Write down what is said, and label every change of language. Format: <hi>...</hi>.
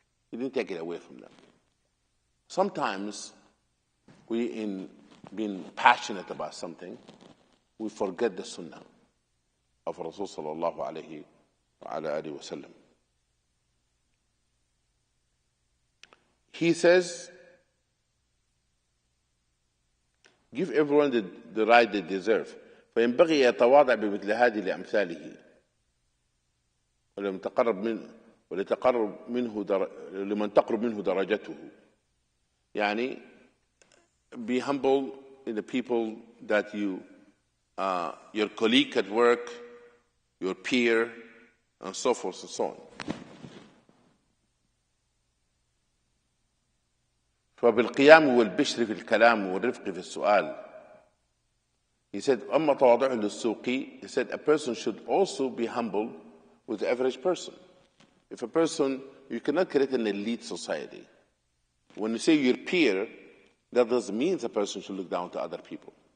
<en>He didn't take it away from them. Sometimes we, in being passionate about something, we forget the sunnah of Rasul sallallahu alayhi wa sallam. He says, give everyone the right they deserve.</en> <ar>فينبغي يتواضع بمثل هذه لأمثاله لمن تقرب منه درجته.</ar> <en>يعني be humble in the people that your colleague at work, your peer, and so forth and so on.</en> <ar>فبالقيام والبشر في الكلام والرفق في السؤال.</ar> <en>He said,</en> <ar>أما تواضعه للسوقي,</ar> <en>he said, a person should also be humble with the average person. If a person, you cannot create an elite society. When you say your peer, that doesn't mean a person should look down to other people.</en>